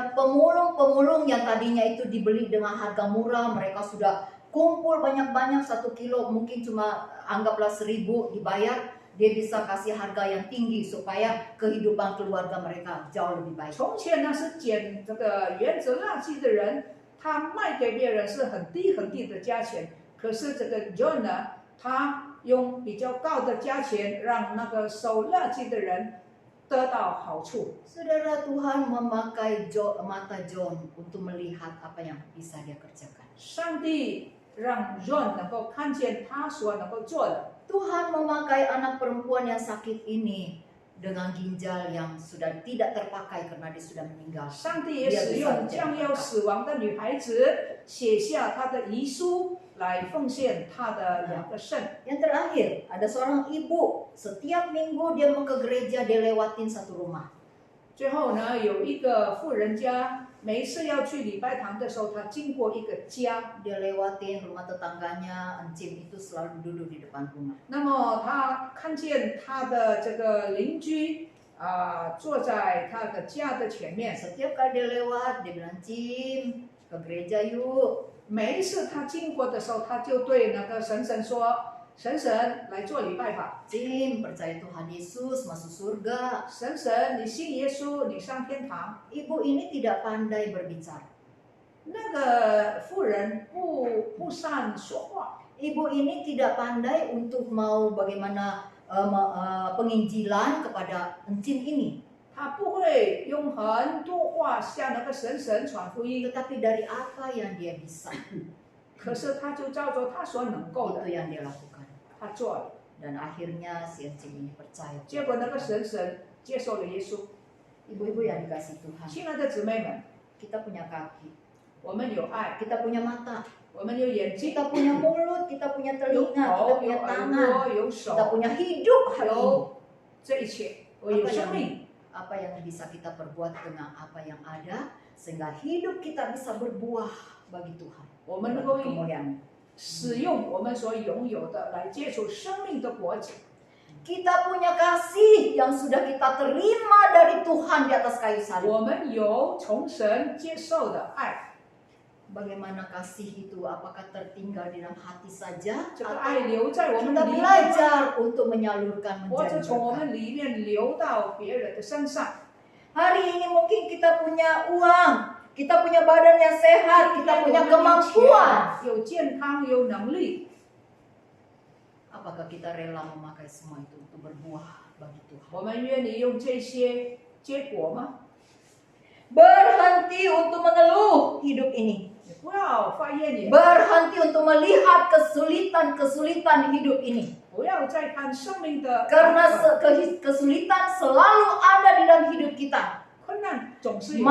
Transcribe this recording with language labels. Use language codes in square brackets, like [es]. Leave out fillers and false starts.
[id] Dan pemulung-pemulung yang tadinya itu dibeli dengan harga murah, mereka sudah kumpul banyak-banyak 1 kilo, mungkin cuma anggaplah 1.000 dibayar, dia bisa kasih harga yang tinggi supaya kehidupan keluarga mereka jauh lebih baik. [zh] 从前呢是捡这个原子垃圾的人，他卖给别人是很低很低的价钱，可是这个 John 呢，他用比较高的价钱让那个收垃圾的人得到好处。 [id] Saudara, Tuhan memakai mata John untuk melihat apa yang bisa dia kerjakan. [zh] 上帝让 John 能够看见他所能够做的。 [id] Tuhan memakai anak perempuan yang sakit ini dengan ginjal yang sudah tidak terpakai karena dia sudah meninggal. [zh] 上帝也使用将要死亡的女孩子写下她的遗书来奉献她的2个肾。 [id] Yang terakhir, ada seorang ibu, setiap minggu dia mau ke gereja, dia lewatin satu rumah. [zh] 最后呢，有一个富人家，每一次要去礼拜堂的时候，他经过一个家， [id] Dia lewatin rumah tetangganya, encim itu selalu duduk di depan rumah. [zh] 那么他看见他的这个邻居坐在他的家的前面。 [id] Setiap kali dia lewat, dia bilang, Cim, ke gereja yuk. [zh] 每一次他经过的时候，他就对那个婶婶说：“婶婶，来做礼拜吧。 [id] Cim, percaya Tuhan Yesus, masuk surga. [zh] 婶婶，你信耶稣，你上天堂。” [id] Ibu ini tidak pandai berbicara. [zh] 那个妇人不善说话， [id] Ibu ini tidak pandai untuk mau bagaimana penginjilan kepada encim ini. [zh] 她不会用很多话向那个婶婶传福音， [id] Tetapi dari apa yang dia bisa, [zh] 可是她就照着她所能够的 [id] itu，yang dia lakukan. [zh] 她做了。 [id] Dan akhirnya si encim ini percaya. [zh] 结果那个婶婶接受了耶稣。 [id] Ibu-ibu yang dikasih Tuhan, [zh] 亲爱的姊妹们， [id] kita punya kaki, [zh] 我们有爱， [id] kita punya mata, [zh] 我们有眼睛， [id] kita punya mulut, kita punya [zh] 有 [id] telinga, kita [zh] 口，有 [id] punya [zh] 耳 [id] tangan, [zh] 朵，有 [id] kita [zh] 手， [id] punya hidup hari ini. [zh] 有这一切，我有生命。 [id] Apa yang bisa kita perbuat dengan apa yang ada sehingga hidup kita bisa berbuah bagi Tuhan. [zh] 我们能够 [id] Kemuliaan. [zh] 使用我们所拥有的来接触生命的果子。 [id] Kita punya kasih yang sudah kita terima dari Tuhan di atas kayu salib. [zh] 我们有从神接受的爱， [id] Bagaimana kasih itu? Apakah tertinggal di dalam hati saja? [zh] 这个 [id] Atau [zh] 爱留在我们 [id] kita [zh] 里面， [id] belajar untuk menyalurkan [zh] 或者 [id] menjadi [zh] 从我 [id] berkat. [zh] 们里面流到别人的身上。 [id] Hari ini mungkin kita punya uang, kita punya badan yang sehat, kita punya kemampuan. [zh] 有健康，有能力， [id] Apakah kita rela memakai semua itu untuk berbuah bagi Tuhan? [zh] 我们愿意用这些结果吗？ [id] Berhenti untuk mengeluh hidup ini. [zh] 你不要发怨言， [id] Berhenti untuk melihat kesulitan-kesulitan hidup ini. [zh] 不要再看生命的 [id] Karena kesulitan selalu ada di dalam hidup kita. [zh] 困难总是有的，